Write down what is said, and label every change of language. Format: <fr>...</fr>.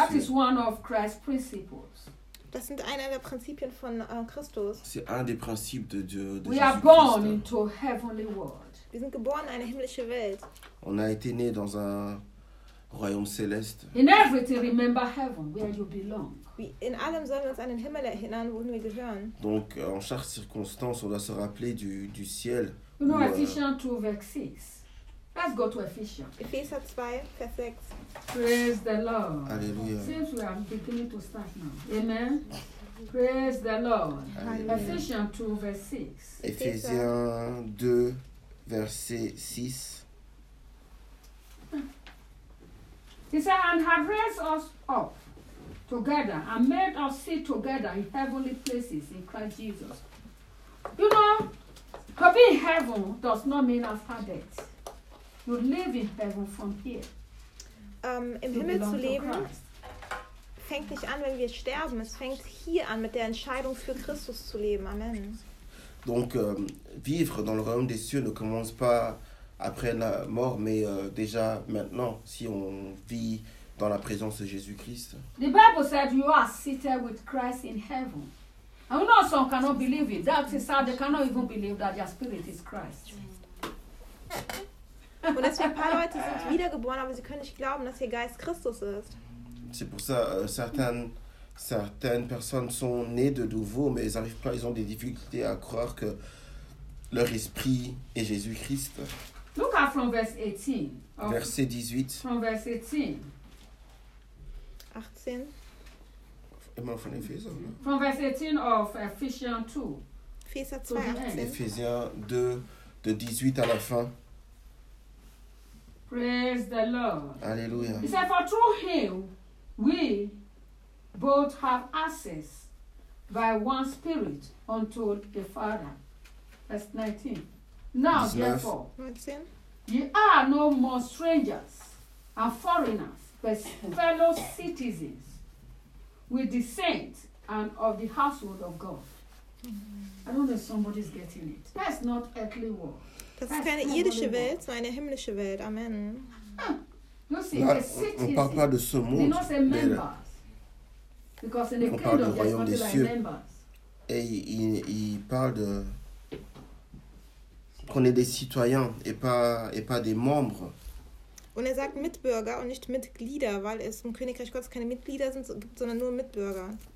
<en>That is one of Christ's principles.</en> <de>Das sind einer der Prinzipien von Christus.</de> <fr>C'est un des principes de Dieu.</fr> <en>We Jesus are born Christ. Into a heavenly world.</en> <de>Wir sind geboren in eine himmlische Welt.</de> <fr>On a été né dans un royaume céleste.</fr> <en>In everything, remember heaven, where you belong.</en> <de>In allem sollen wir uns an den Himmel erinnern, wo wir gehören.</de> <fr>Donc, en chaque circonstance, on doit se rappeler du ciel.</fr> <en>You know, Ephesians 2, verse 6. Let's go to Ephesians. Ephesians 2, verse 6. Praise the Lord. Alleluia. Since we are beginning to start now. Amen. Praise the Lord. Alleluia. Ephesians 2, verse 6. Ephesians 2, verse 6. He said, and have raised us up together and made us sit together in heavenly places in Christ Jesus. You know, to be in heaven does not mean after death. You live in heaven from here.</en> <de>Im you Himmel zu leben fängt nicht an, wenn wir sterben. Es fängt hier an, mit der Entscheidung für Christus zu leben. Amen.</de> <fr>Donc, vivre dans le royaume des cieux ne commence pas après la mort, mais déjà maintenant, si on vit dans la présence de Jésus-Christ.</fr> <en>The Bible said you are seated with Christ in heaven. And we know some cannot believe it. That is sad. They cannot even believe that their spirit is Christ.</en> <de>Und deswegen, ein paar Leute sind wiedergeboren, aber sie können nicht glauben, dass ihr Geist Christus ist.</de> <fr>C'est pour ça, certaines personnes sont nées de nouveau, mais ils arrivent pas, ils ont des difficultés à croire que leur esprit est Jésus-Christ.</fr> <en>Look at from verse 18.</en> <fr>Verset 18.</fr> <en>From verse 18. 18. From Ephesians. From verse 18 of Ephesians 2. Ephesians 2, 18.</en> <fr>Ephesians 2, de 18 à la fin.</fr> <en>Praise the Lord. Alleluia. He said, for through him, we both have access by one spirit unto the Father. Verse 19. Now, 19. Therefore, ye are no more strangers and foreigners, but fellow citizens with the saints and of the household of God. Mm-hmm. I don't know if somebody's getting it. That's not earthly world.</en> <de>Das ist keine irdische Welt, sondern eine himmlische Welt. Amen.</de> <fr>Là, on ne parle pas de ce monde, mais là, on parle du royaume des cieux. Et il parle de qu'on est des citoyens et pas des membres.</fr> <de>Und er sagt Mitbürger und nicht Mitglieder, weil es im Königreich Gottes keine Mitglieder sind, sondern nur Mitbürger.</de>